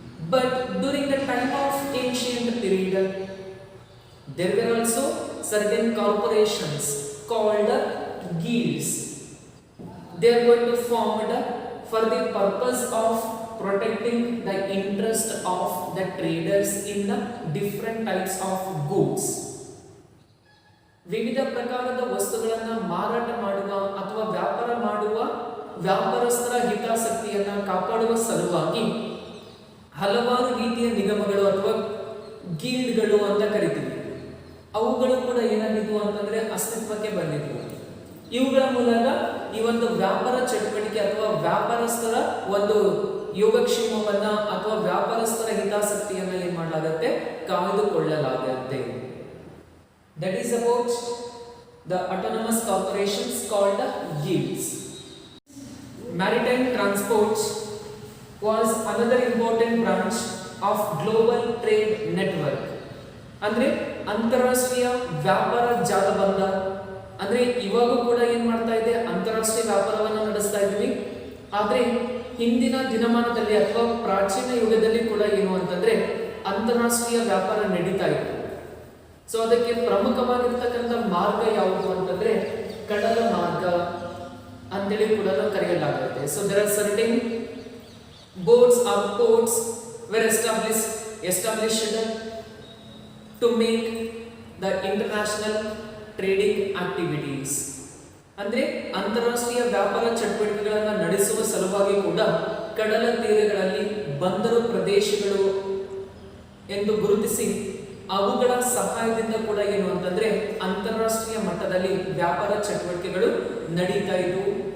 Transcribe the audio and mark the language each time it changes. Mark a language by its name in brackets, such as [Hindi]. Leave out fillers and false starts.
[English] But during the time of ancient period, there were also certain corporations called guilds. They are going to formed for the purpose of protecting the interest of the traders in the different types of goods. [Kannada] ವಿವಿಧ ಪ್ರಕಾರದ ವಸ್ತುಗಳನ್ನು ಮಾರಾಟ ಮಾಡುವ ಅಥವಾ ವ್ಯಾಪಾರ ಮಾಡುವ ವ್ಯಾಪಾರಸ್ಥರ ಹಿತಾಸಕ್ತಿಯನ್ನ ಕಾಪಾಡುವ ಸಲುವಾಗಿ ಹಲವಾರು ರೀತಿಯ ನಿಗಮಗಳು ಅಥವಾ ಗಿಲ್ಡ್ಗಳು ಅಂತ ಕರಿತೀವಿ. ಅವುಗಳು ಕೂಡ ಏನಾಗಿದ್ವು ಅಂತಂದ್ರೆ ಅಸ್ತಿತ್ವಕ್ಕೆ ಬಂದಿದ್ವು. ಇವುಗಳ ಮೂಲಕ ಈ ಒಂದು ವ್ಯಾಪಾರ ಚಟುವಟಿಕೆ ಅಥವಾ ವ್ಯಾಪಾರಸ್ಥರ ಒಂದು ಯೋಗಕ್ಷೇಮವನ್ನ ಅಥವಾ ವ್ಯಾಪಾರಸ್ಥರ ಹಿತಾಸಕ್ತಿಯನ್ನ ಏನ್ ಮಾಡಲಾಗುತ್ತೆ, ಕಾಯ್ದುಕೊಳ್ಳಲಾಗುತ್ತೆ. [English] That is about the autonomous corporations called guilds. Maritime transport was another important branch of global trade network. [Kannada] ಅಂದ್ರೆ ಅಂತಾರಾಷ್ಟ್ರೀಯ ವ್ಯಾಪಾರ ಜಾಲಬಂಧ. ಅಂದ್ರೆ ಇವಾಗ ಕೂಡ ಏನ್ ಮಾಡ್ತಾ ಇದೆ, ಅಂತಾರಾಷ್ಟ್ರೀಯ ವ್ಯಾಪಾರವನ್ನು ನಡೆಸ್ತಾ ಇದ್ವಿ. ಆದ್ರೆ ಹಿಂದಿನ ದಿನಮಾನದಲ್ಲಿ ಅಥವಾ ಪ್ರಾಚೀನ ಯುಗದಲ್ಲಿ ಕೂಡ ಏನು ಅಂತಂದ್ರೆ ಅಂತಾರಾಷ್ಟ್ರೀಯ ವ್ಯಾಪಾರ ನಡೀತಾ ಇತ್ತು. ಸೊ ಅದಕ್ಕೆ ಪ್ರಮುಖವಾಗಿರ್ತಕ್ಕಂಥ ಮಾರ್ಗ ಯಾವುದು ಅಂತಂದ್ರೆ ಕಡಲ ಮಾರ್ಗ ಅಂತೇಳಿ ಕೂಡ ಕರೆಯಲಾಗುತ್ತೆ. [English] So there are certain boats or ports were established to make the international trading activities. [Kannada] ಅಂದ್ರೆ ಅಂತಾರಾಷ್ಟ್ರೀಯ ವ್ಯಾಪಾರ ಚಟುವಟಿಕೆಗಳನ್ನು ನಡೆಸುವ ಸಲುವಾಗಿ ಕೂಡ ಕಡಲ ತೀರಗಳಲ್ಲಿ ಬಂದರು ಪ್ರದೇಶಗಳು ಎಂದು ಗುರುತಿಸಿ ಅವುಗಳ ಸಹಾಯದಿಂದ ಕೂಡ ಏನು ಅಂತಂದ್ರೆ ಅಂತಾರಾಷ್ಟ್ರೀಯ ಮಟ್ಟದಲ್ಲಿ ವ್ಯಾಪಾರ ಚಟುವಟಿಕೆಗಳು ನಡೀತಾ ಇದ್ವು.